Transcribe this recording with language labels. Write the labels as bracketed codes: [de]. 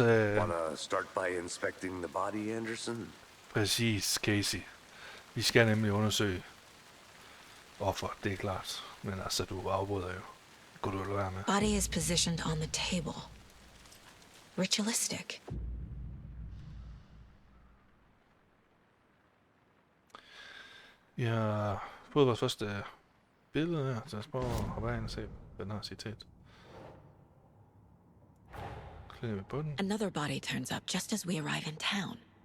[en] Wanna start by inspecting the body, Anderson? [da] Præcis, Casey. Vi skal nemlig undersøge offer, det er klart. Men altså, du afbryder jo. Kunne du lade være med? [en] Body is positioned on the table. Ritualistic. [da] Vi har fået vores første billede her, så lad os prøve at hoppe ind og se, hvad den har citat. Klikker vi på den. [en] Another body turns up just as we arrive in town.